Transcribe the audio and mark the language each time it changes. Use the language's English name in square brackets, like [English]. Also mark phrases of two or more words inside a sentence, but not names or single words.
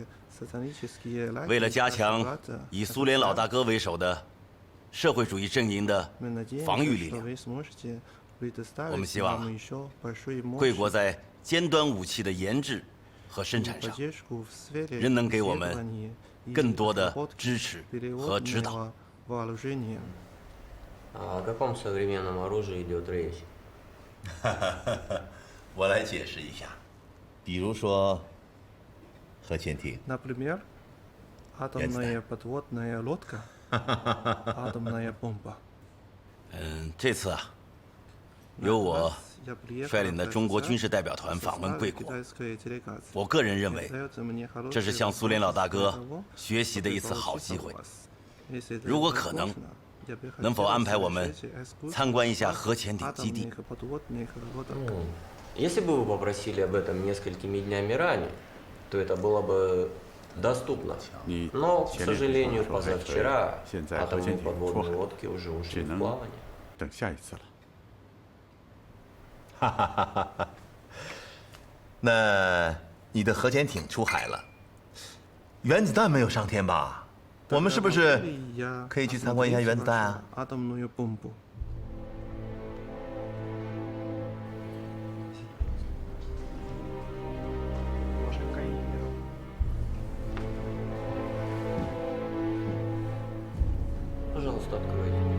[Chinese] 为了加强以苏联老大哥为首的社会主义阵营的防御力量，我们希望贵国在尖端武器的研制和生产上，仍能给我们更多的支持和指导。 [Russian] О каком современном оружии идет речь? [Chinese] 我来解释一下，比如说核潜艇。 [Russian] Например, атомная подводная лодка, атомная бомба. [Chinese] 这次啊，由我率领的中国军事代表团访问贵国，我个人认为，这是向苏联老大哥学习的一次好机会。如果可能，能否安排我们参观一下核潜艇基地？ [Russian] Если бы вы попросили об этом несколькими днями ранее, то это было бы доступно. Но, к сожалению, позавчера атомные подводные лодки уже ушли в плавание. [Chinese] 等下一次了。哈哈哈哈哈！那你的核潜艇出海了，原子弹没有上天吧？我们是不是可以去参观一下原子弹啊？ [Russian] Атомную бомбу. Пожалуйста, откройте.